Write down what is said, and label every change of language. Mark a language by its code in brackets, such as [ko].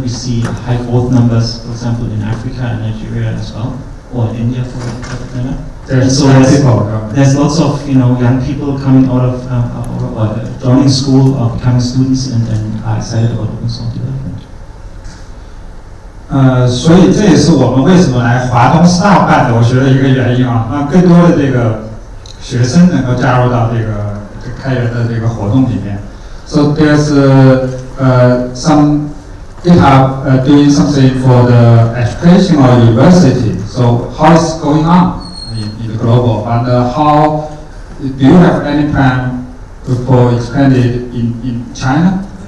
[en] We see high growth numbers, for example, in Africa and Nigeria as well, or India for that matter. There's lots of young people coming out of or joining school or becoming students and are excited about open source development. [zh] 所以这也是我们为什么来华东师大办的，我觉得一个原因啊，让更多的这个学生能够加入到这个开源的这个活动里面。 [en] So there's some GitHub doing something for the education or university. So how is it going on in the global. And how do you have any plan for expanding in China?